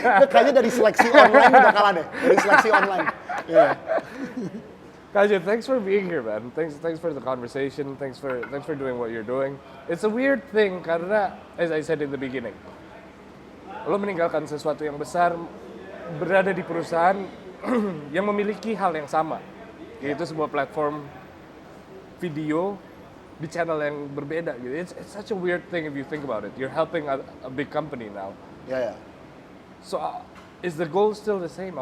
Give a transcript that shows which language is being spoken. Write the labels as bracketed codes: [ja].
[id] Kayaknya dari seleksi online udah kalah deh. Dari seleksi online. Iya. [en] Kaja, thanks for being here, man. Thanks for the conversation. Thanks for doing what you're doing. It's a weird thing [id] karena, [en] as I said in the beginning, [id] lo meninggalkan sesuatu yang besar, berada di perusahaan yang memiliki hal yang sama, yaitu sebuah platform video di channel yang berbeda gitu. [en] It's such a weird thing if you think about it. You're helping a big company now. [id] Iya, ya. [en] So, is the goal still the same?